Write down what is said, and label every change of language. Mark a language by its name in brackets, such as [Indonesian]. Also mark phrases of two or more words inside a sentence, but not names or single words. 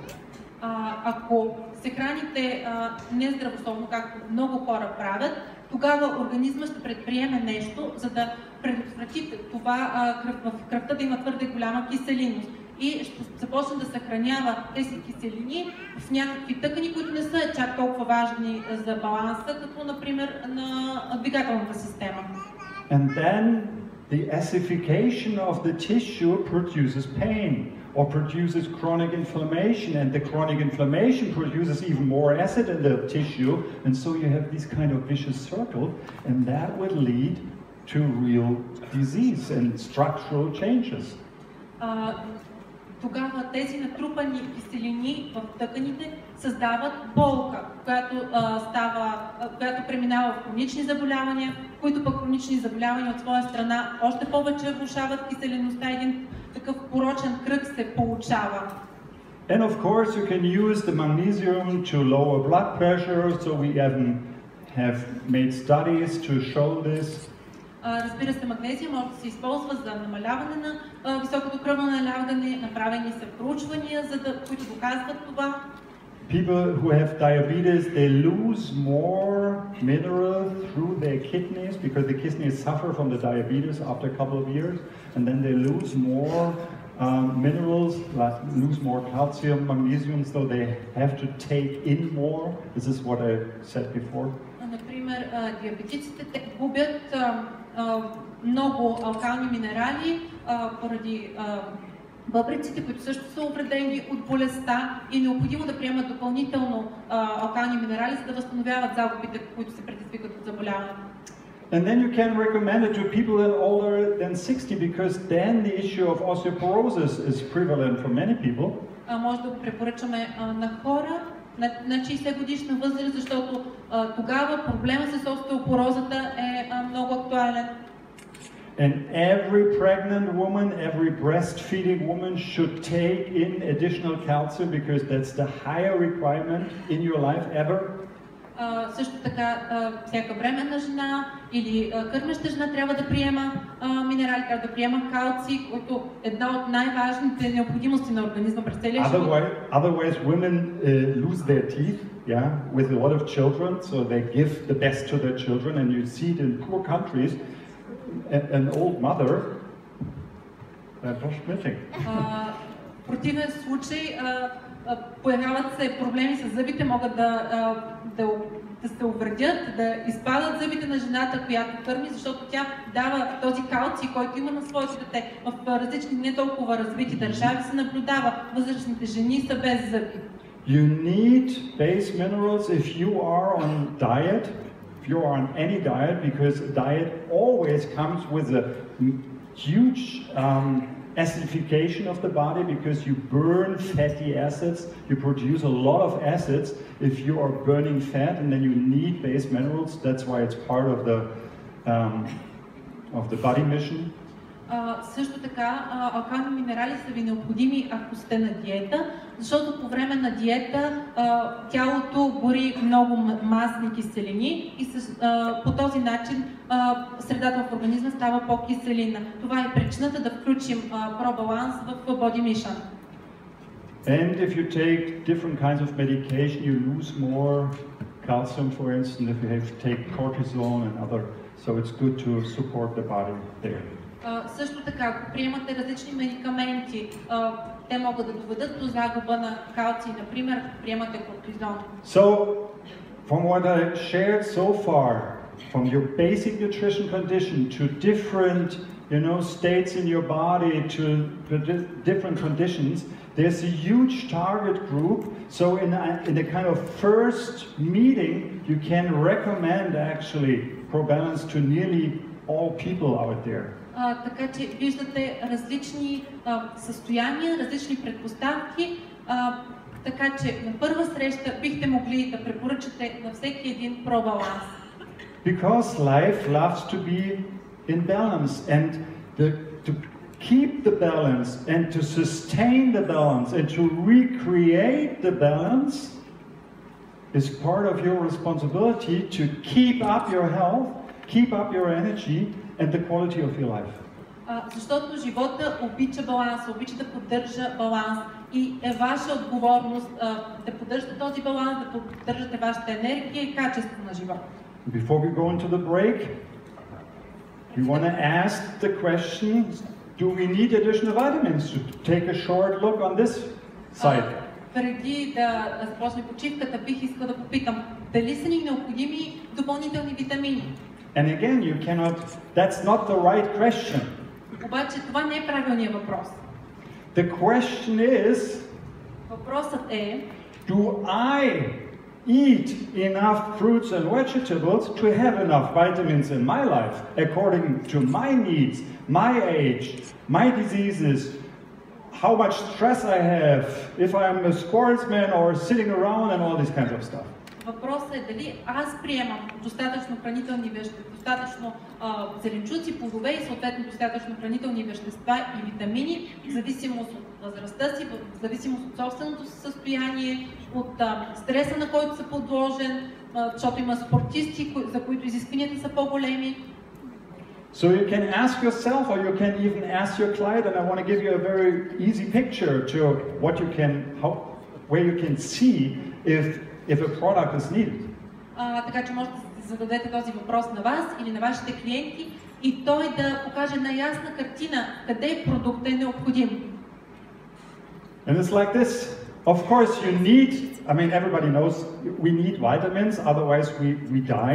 [Bulgarian] Ако се храните нездравословно, както много хора правят, тогава организма ще предприеме нещо, за да предотврати това в кръвта да има твърде голяма киселинност и ще започне да съхранява тези киселини в някакви тъкани, които не са чак толкова важни за баланса, като например на двигателната система. [English] And then the acidification of the tissue produces pain or produces chronic inflammation, and the chronic inflammation produces even more acid in the tissue, and so you have this kind of vicious circle, and that will lead to real disease and structural changes. [Bulgarian] Тогава тези натрупани киселини в тъканите създават болка, която преминава в хронични заболявания, които пък хронични заболявания от своя страна още повече влошават киселинността. Един такъв порочен кръг се получава. [English] And of course you can use the magnesium to lower blood pressure, so we have made studies to show this. [Bulgarian] Разбира се, магнезия може да се използва за намаляване на високото кръвно налягане. Направени са проучвания, които доказват това. [English] People who have diabetes, they lose more minerals through their kidneys, because the kidneys suffer from the diabetes after a couple of years, and then they lose more minerals, lose more calcium, magnesium, so they have to take in more. This is what I said before. [Bulgarian] Например, диабетиците те губят много алкални минерали поради бъбреците, които също са увредени от болестта, и необходимо да приемат допълнително алкални минерали, за да възстановяват загубите, които се предизвикат от заболяването. [English] And then you can recommend it to people that are older than 60, because then the issue of osteoporosis is prevalent for many people. [Bulgarian] Може да го препоръчаме на хора на 60 годишна възраст, защото тогава проблема с остеопорозата е много актуален. [English] And every pregnant woman, every breastfeeding woman should take in additional calcium because that's the higher requirement in your life ever. [Bulgarian] Също така, всяка бременна жена или кърмеща жена трябва да приема минерали, трябва да приема калций, който е една от най-важните необходимости на организма през целия живот. [English] Otherwise women lose their teeth, yeah, with a lot of children, so they give the best to their children, and you see it in poor countries, an old mother, brush missing. [Bulgarian] В противен случай появяват се проблеми с зъбите, могат да се увредят, да изпадат зъбите на жената, която кърми, защото тя дава този калций, който има на своето дете. В различни не толкова развити държави се наблюдава, възрастните жени са без зъби. [English] You need base minerals if you are on diet, if you are on any diet, because diet always comes with a huge acidification of the body because you burn fatty acids, you produce a lot of acids if you are burning fat, and then you need base minerals. That's why it's part of the body mission. [Bulgarian] Също така, алкални минерали са ви необходими, ако сте на диета, защото по време на диета тялото гори много масни киселини и по този начин средата в организма става по-киселинна. Това е причината да включим пробаланс в Body Mission. [English] And if you take different kinds of medication, you lose more calcium, for instance, if you have to take cortisone and other, so it's good to support the body there. [Bulgarian] Също така, ако приемате различни медикаменти, те могат да доведат до загуба на калций, например, ако приемате кортизон. [English] So, from what I shared so far, from your basic nutrition condition to different, states in your body, to different conditions, there's a huge target group. So in a kind of first meeting, you can recommend actually ProBalance to nearly all people out there. [Bulgarian] Така че виждате различни състояния, различни предпоставки, така че на първа среща бихте могли да препоръчате на всеки един пробаланс. [English] Because life loves to be in balance, and to keep the balance and to sustain the balance and to recreate the balance is part of your responsibility to keep up your health, keep up your energy and the quality of your life. [Bulgarian] Защото живота обича баланс, обича да поддържа баланс и е ваша отговорност да поддържате този баланс, да поддържате вашата енергия и качество на живота. [English] Before we go into the break, we want to ask the question, do we need additional vitamins? To take a short look on this side. [Bulgarian] Преди да започне почивката, бих искал да попитам, дали са ни необходими допълнителни витамини? [English] And again, that's not the right question. [Bulgarian] Обаче това не е правилният въпрос. [English] The question is, [Bulgarian] въпросът е, [English] do I eat enough fruits and vegetables to have enough vitamins in my life, according to my needs, my age, my diseases, how much stress I have, if I'm a sportsman or sitting around and all this kind of stuff. [Bulgarian] Въпросът е дали аз приемам достатъчно хранителни вещества, достатъчно зеленчуци, плодове и съответно достатъчно хранителни вещества и витамини, в зависимост от възрастта си, в зависимост от собственото си състояние, от стреса, на който са подложен, защото има спортисти, за които изискванията са по-големи. [English] So you can ask yourself, or you can even ask your client, and I want to give you a very easy picture to where you can see if a product is needed. [Bulgarian] Така че можете да зададете този въпрос на вас или на вашите клиенти и той да покаже на ясна картина къде продуктът е необходим. [English] And it's like this. Of course you need, everybody knows we need vitamins, otherwise we die.